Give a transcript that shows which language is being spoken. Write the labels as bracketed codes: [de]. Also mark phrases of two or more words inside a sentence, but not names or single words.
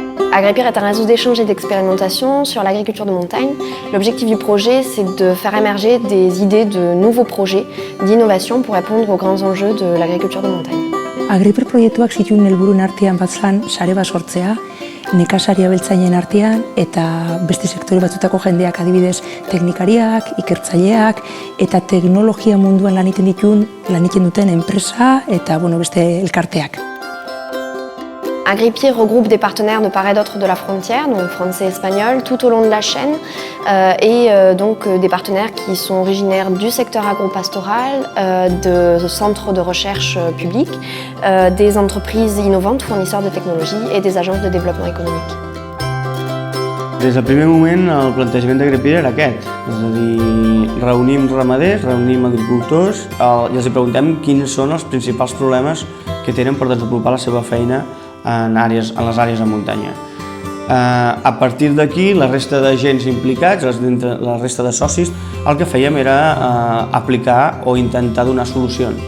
[fr] Agripir est un réseau d'échanges et d'expérimentation sur l'agriculture de montagne. L'objectif du projet, c'est de faire émerger des idées de nouveaux projets d'innovation pour répondre aux grands enjeux de l'agriculture de montagne. [eu] Agripir proiektuak zituen helburuen artean bat zan sare bat sortzea, nekazari abeltzainen artean eta beste sektore batzutako jendeak, adibidez teknikariak, ikertzaileak eta teknologia munduan lan egiten duten enpresa eta beste elkarteak. [fr] Agripir regroupe des partenaires de part et d'autre de la frontière, donc français et espagnol, tout au long de la chaîne, et donc des partenaires qui sont originaires du secteur agropastoral, de centres de recherche publics, des entreprises innovantes, fournisseurs de technologies et des agences de développement économique. [ca] Des del primer moment el plantejament d'Agripir era aquest, és a dir, reunim ramaders, reunim agricultors i els preguntem quins són els principals problemes que tenen per desenvolupar la seva feina en les àrees de muntanya. A partir d'aquí, la resta d'agents implicats, la resta de socis, el que fèiem era aplicar o intentar donar solucions.